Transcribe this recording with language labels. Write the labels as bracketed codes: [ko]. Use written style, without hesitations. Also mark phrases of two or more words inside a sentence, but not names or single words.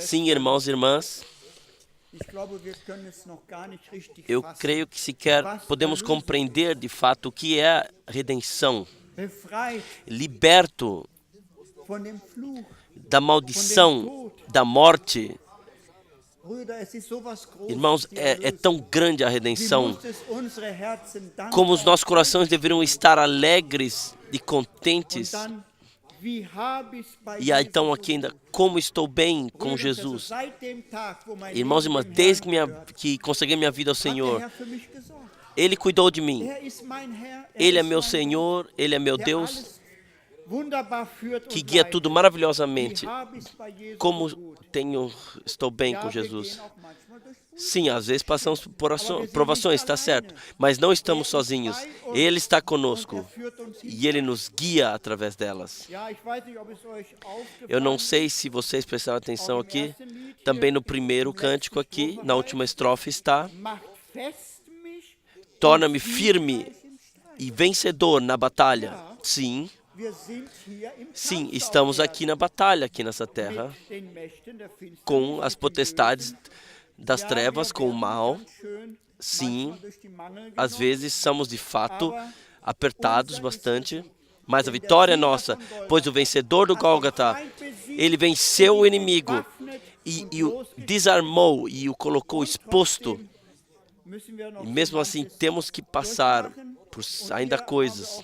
[pt] Sim, irmãos e irmãs, [de] ich glaube, wir können es noch gar nicht richtig [pt] eu [de] fassen. [pt] creio que sequer podemos compreender de fato o que é a redenção. [de] Befreit [pt] Liberto [de] von dem Fluch. [pt] da maldição, da morte. [de] Brüder, es ist sowas Großes, [pt] Irmãos, [de] die [pt] é [de] Erlösung. [pt] tão grande a [de] Wie [pt] redenção, [de] muss es unsere Herzen dankbar [pt] como os nossos corações deveriam estar alegres e [de] und [pt] contentes. [de] dann, wie habe ich's bei E aí, Jesus [pt] então, aqui ainda, como estou bem com [de] Brüder und Schwestern, [pt] Jesus. [de] seit dem Tag, wo mein [pt] Irmãos e [de] Leben [pt] irmãs, [de] dem [pt] desde que, [de] Herrn gehört, [pt] que consagrei minha vida ao [de] hat der [pt] Senhor, [de] Herr für mich gesorgt. [pt] Ele cuidou de mim. [de] Er ist mein Herr, [pt] Ele é [de] ist [pt] meu [de] mein [pt] Senhor, Ele é meu [de] Gott, der [pt] Deus, [de] alles wunderbar führt [pt] que [de] und [pt] guia [de] leitet. [pt] tudo maravilhosamente. [de] Wie habe ich's bei Jesus [pt] Como [de] so gut? [pt] estou bem [de] Ja, [pt] com [de] wir [pt] Jesus. [de] gehen auch manchmal durch Prüfungen. [pt] Sim, às vezes passamos por provações, está certo, mas não estamos sozinhos. Ele está conosco e Ele nos guia através delas. [de] Ja, ich weiß nicht, ob es euch [pt] Eu não [de] aufgefallen [pt] sei se vocês prestaram atenção [de] ist, [pt] aqui, [de] im ersten Lied [pt] também [de] hier [pt] no [de] ist [pt] primeiro [de] im [pt] cântico [de] letzten [pt] aqui, [de] Strophe [pt] na [de] heißt, [pt] última estrofe está: [de] macht fest mich [pt] torna-me [de] und [pt] firme [de] siegreich im Streit. [pt] e vencedor na batalha. Sim, [de] Wir sind hier im [pt] sim, [de] Kampf [pt] estamos [de] auf [pt] aqui na batalha, aqui nessa terra, [de] mit den Mächten der Finsternis, [pt] com as [de] mit den [pt] potestades [de] Bösen. [pt] das [de] Ja, [pt] trevas, [de] wir [pt] com o [de] werden [pt] mal. [de] ganz schön [pt] Sim, [de] manchmal durch die Mangel [pt] às [de] genommen, [pt] vezes somos de fato apertados bastante, mas a vitória é nossa, pois o vencedor do Gólgota, ele venceu o inimigo e o desarmou e o colocou exposto. E mesmo assim temos que passar por ainda coisas.